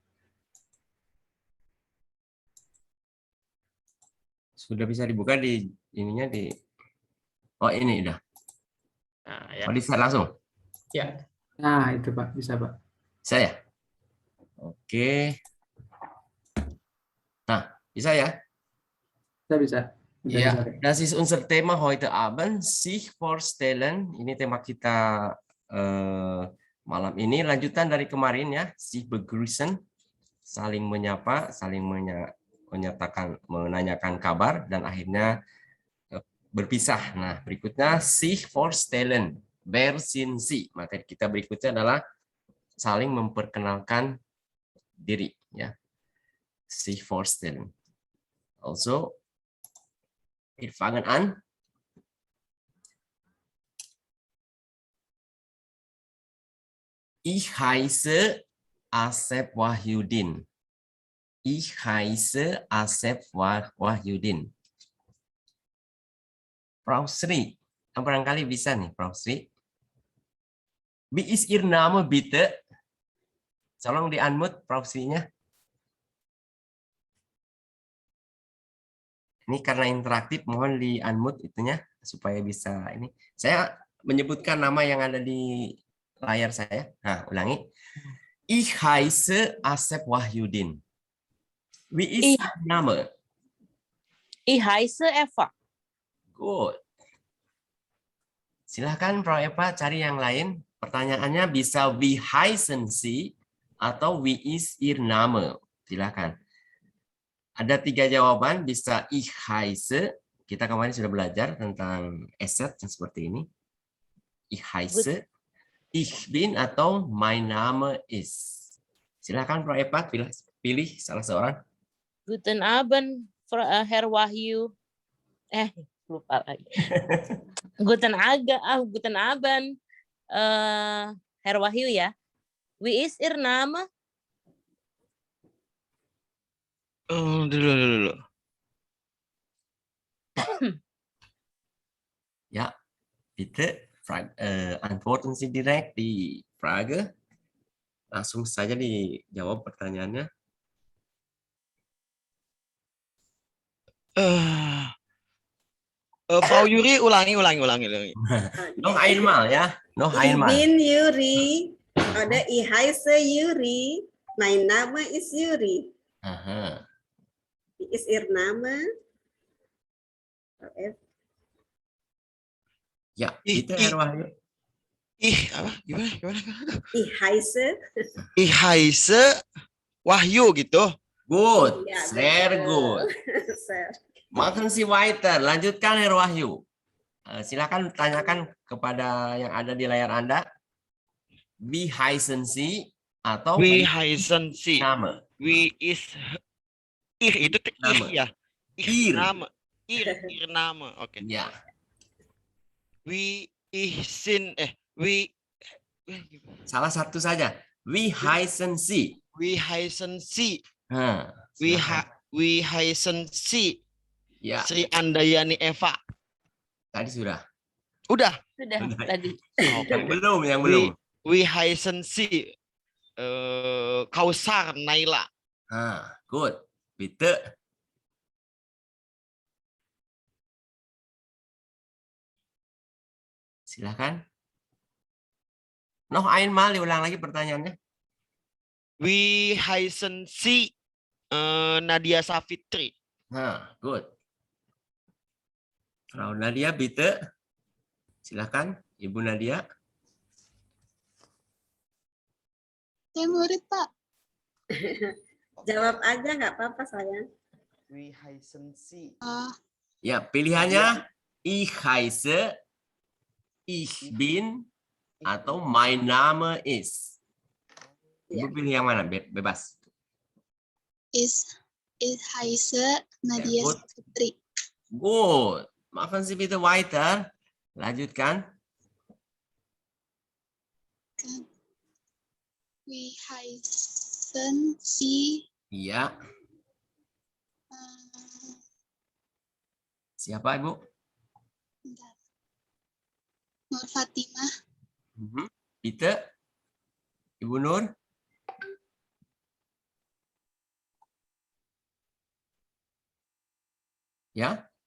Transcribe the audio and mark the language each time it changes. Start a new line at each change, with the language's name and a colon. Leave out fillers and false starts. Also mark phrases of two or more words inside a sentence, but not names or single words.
Indonesian: Sudah bisa dibuka di ininya di. Oh ini udah. Nah, ya. Oh, di share langsung. Ya. Nah, itu Pak, bisa Pak. Saya. Oke. Nah, bisa ya? Bisa. Udah bisa, Ja, Pak.
German: das ist unser Thema heute Abend, sich vorstellen.
Indonesian: Ini tema kita malam ini, lanjutan dari kemarin ya,
German: sich begrüßen,
Indonesian: saling menyapa, saling menyatakan, menanyakan kabar, dan akhirnya berpisah. Nah, berikutnya
German: sich vorstellen, wer sind Sie?
Indonesian: Materi kita berikutnya adalah saling memperkenalkan diri ya,
German: sich vorstellen. Also, wir fangen an. Ich heiße Asep Wahyudin. Ich heiße Asep Wahyudin.
Indonesian: Frau Sri, barangkali bisa nih, Frau Sri.
German: Wie ist Ihr Name bitte?
Indonesian: Tolong di-unmute Frau Sri-nya. Ini karena interaktif, mohon di-unmute itunya supaya bisa ini. Saya menyebutkan nama yang ada di layar saya. Nah, ulangi.
German: Ich heiße Asep Wahyudin. Wie ist Ihr Name? Ich heiße Eva.
Indonesian: Good. Silahkan Frau Eva cari yang lain. Pertanyaannya bisa
German: wie heißen Sie
Indonesian: atau
German: wie ist Ihr Name?
Indonesian: Silahkan. Ada 3 jawaban, bisa
German: ich heiße.
Indonesian: Kita kemarin sudah belajar tentang eset yang seperti ini. Ich heiße, ich bin, atau mein Name ist. Silahkan Frau Eva pilih salah seorang.
German: Guten Abend, Herr Wahyu.
Indonesian: Lupa lagi.
German: Guten Abend, Herr Wahyu ya. Wie ist Ihr Name?
Indonesian: Dulu.
German: Ja, bitte antworten Sie direkt die Frage.
Indonesian: Langsung saja dijawab pertanyaannya. Frau Yuri, ulangi.
German: Noch einmal ya, noch Ich einmal. bin Yuri. Oder ich heiße Yuri. Mein Name ist Yuri. Aha. Wie ist Ihr Name?
Indonesian: Ya, itu Herr Wahyu. Gimana?
German: Ich heiße. Ich heiße Wahyu gitu.
Indonesian: Good, Ya, sehr betul. good. Sehr.
German: Machen Sie weiter,
Indonesian: lanjutkan Herr Wahyu. Silakan tanyakan kepada yang ada di layar Anda.
German: Wie heißen Sie atau Wie heißen Sie? Name. Wie ist itu
Indonesian: Nama. ya. Ir. Nama. Ir nama. Oke. Ya.
German: Wie sind wie
Indonesian: Salah satu saja.
German: Wie heißen Sie? Wie heißen Sie?
Indonesian: Silakan.
German: Wie heißen Sie?
Indonesian: Ya, Sri Andayani Eva. tadi sudah. Udah. Sudah tadi. Yang belum.
German: Wie heißen Sie? Kausar Naila.
Indonesian: Good. Bitte. Silakan.
German: Noch einmal,
Indonesian: diulang lagi pertanyaannya.
German: Wie heißen Sie? Nadia Safitri.
Indonesian: Good. Frau Nadia, bitte. Silakan, Ibu Nadia. Saya murid, Pak. Jawab aja nggak apa-apa sayang.
German: Wie heißen Sie?
Indonesian: Ya, pilihannya
German: ich heiße, ich bin,
Indonesian: atau
German: mein Name ist.
Indonesian: Ibu pilih yang mana? Bebas.
German: Ich heiße Nadia Gut. Safitri. Good. Machen Sie bitte weiter.
Indonesian: Lanjutkan.
German: Wie heißen Sie?
Indonesian: Iya. Siapa, Ibu? Nur Fatimah. Bitte. Ibu Nur? Ya?